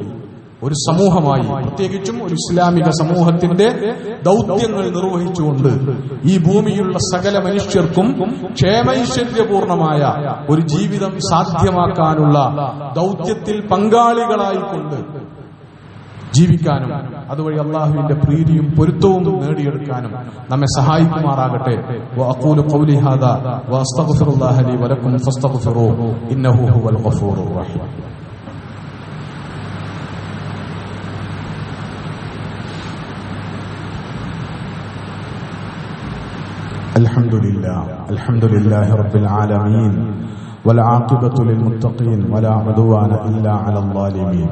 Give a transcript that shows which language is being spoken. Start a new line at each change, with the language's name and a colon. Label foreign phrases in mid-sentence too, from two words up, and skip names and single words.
Malayalam: ഒരു സമൂഹമായി, പ്രത്യേകിച്ചും ഒരു ഇസ്ലാമിക സമൂഹത്തിന്റെ ദൗത്യങ്ങൾ നിർവഹിച്ചുകൊണ്ട് ഈ ഭൂമിയിലുള്ള സകല മനുഷ്യർക്കും ക്ഷേമൈശ്വര്യപൂർണമായ ഒരു ജീവിതം സാധ്യമാക്കാനുള്ള ദൗത്യത്തിൽ പങ്കാളികളായിക്കൊണ്ട് ജീവിക്കാനും അതുവഴി അല്ലാഹുവിന്റെ പ്രീതിയും പൊരുത്തവും നേടിയെടുക്കാനും നമ്മെ സഹായിക്കുമാറാകട്ടെ.
Arabic: وأقول قولي هذا وأستغفر الله لي ولكم فاستغفروه إنه هو الغفور الرحيم. الحمد لله رب العالمين والعاقبة للمتقين ولا عدوان إلا على الظالمين.